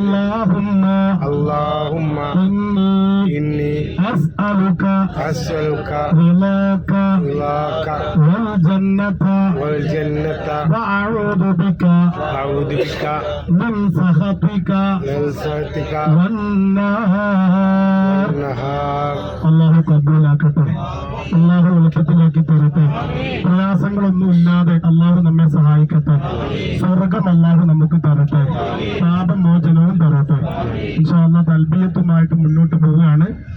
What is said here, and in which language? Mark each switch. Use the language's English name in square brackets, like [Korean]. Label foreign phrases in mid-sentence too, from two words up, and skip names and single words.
[Arabic] اللهم إني أسألك رضاك والجنة وأعوذ بك من سخطك والنار. [Malayalam] അള്ളാഹു കബൂലാക്കട്ടെ. അള്ളാഹു എളുപ്പത്തിലാക്കി തരട്ടെ. പ്രയാസങ്ങളൊന്നും ഇല്ലാതെ അള്ളാഹു നമ്മെ സഹായിക്കട്ടെ. സ്വർഗം അള്ളാഹു നമുക്ക് തരട്ടെ. പാപമോചനവും തരട്ടെ. [Arabic] إن شاء الله [Malayalam] തൽബിയത്തുമായിട്ട് മുന്നോട്ട് പോവുകയാണ്.